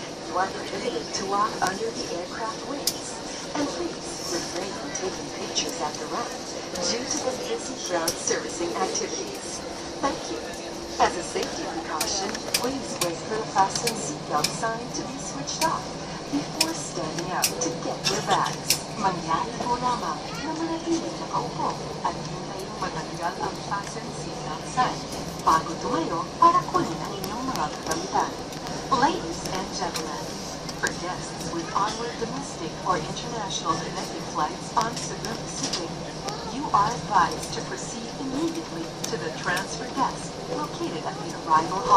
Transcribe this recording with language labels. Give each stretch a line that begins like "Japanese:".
English: You are prohibited to walk under the aircraft wings, and please refrain from taking pictures at the ramp due to the busy ground servicing activities. Thank you. As a safety precaution, please wait for the fasten seatbelt sign to be switched off before standing out to get your bags.
Filipino: Mangyari po lamang na manatiling nakaupo at hintayin matanggal ang fasten seatbelt sign bago tumayo para kunin ang inyong mga kagamitan.
English: Ladies and gentlemen, for guests with onward domestic or international connecting flights on Cebu Pacific, you are advised to proceed immediately to the transfer desk located at the arrival hall.